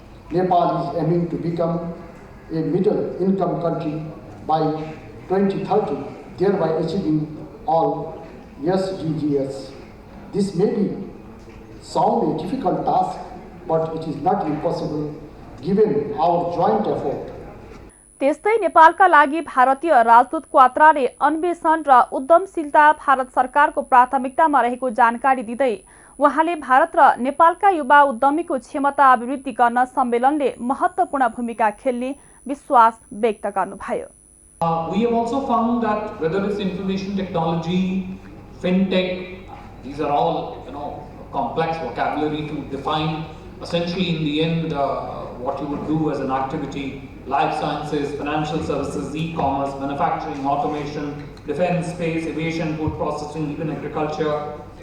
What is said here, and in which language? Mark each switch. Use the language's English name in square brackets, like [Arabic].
[English] Nepal is aiming to become a middle income country by 2030, thereby achieving all SDGs. This may sound a difficult task, but it is not impossible given our joint effort. [Nepali] त्यस्तै नेपालका लागि भारतीय राजदूत क्वात्राले अन्वेषण र उद्यमशीलता भारत सरकारको प्राथमिकतामा रहेको जानकारी दिँदै उहाँले भारत र नेपालका युवा उद्यमीको क्षमता अभिवृद्धि गर्न सम्मेलनले महत्त्वपूर्ण भूमिका खेल्ने विश्वास व्यक्त गर्नुभयो। [English] We have also found that whether it's information technology, fintech, these are all complex vocabulary to define. Essentially, in the end, what you would do as an activity, life sciences, financial services, e-commerce, manufacturing, automation, defense, space, aviation, food processing, even agriculture.